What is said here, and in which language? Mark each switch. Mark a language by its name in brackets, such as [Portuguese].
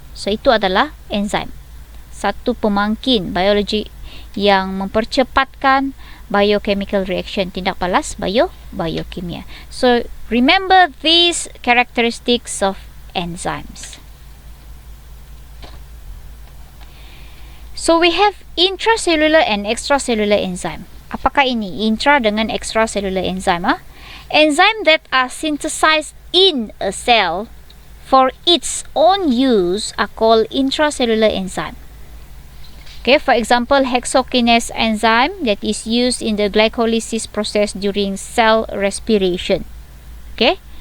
[Malay] So itu adalah enzim. Satu pemangkin biologi yang mempercepatkan [English] biochemical reaction, [Malay] tindak balas biokimia. [English] So remember these characteristics of enzymes. So we have intracellular and extracellular enzyme. [Malay] Apakah ini intra dengan extracellular enzyme? [English] Enzyme that are synthesized in a cell for its own use are called intracellular enzyme. Okay, for example, hexokinase enzyme that is used in the glycolysis process during cell respiration. Okay.